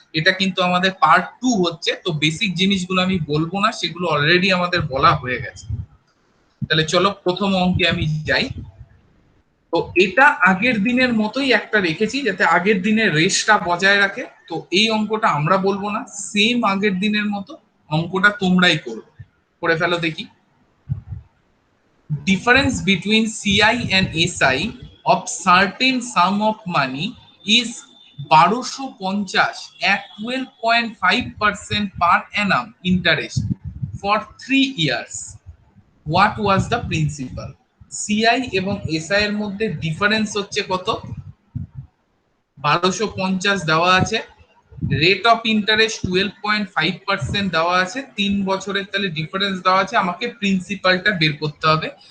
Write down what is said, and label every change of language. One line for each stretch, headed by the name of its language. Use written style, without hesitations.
Bangla: এটা কিন্তু আমাদের পার্ট 2 হচ্ছে, তো বেসিক জিনিসগুলো আমি বলবো না, সেগুলো অলরেডি আমাদের বলা হয়ে গেছে। তাহলে চলো প্রথম অঙ্কে আমি যাই। তো এটা আগের দিনের মতোই একটা রেখেছি, যাতে আগের দিনের রেসটা বজায় রাখে। তো এই অঙ্কটা আমরা বলবো না, সেম আগের দিনের মতো অঙ্কটা তোমরাই করবে। করে ফেলো দেখি।
English: Difference between CI and SI of certain sum of money is 1250 at 12.5% per annum interest for 3 years. What was the principal?
Bangla: CI এবং SI এর মধ্যে ডিফারেন্স হচ্ছে কত? 1250 দেওয়া আছে, রেট অফ ইন্টারেস্ট 12.5% দেওয়া আছে, 3 বছরের তাহলে ডিফারেন্স দেওয়া আছে, আমাকে প্রিন্সিপালটা বের করতে হবে।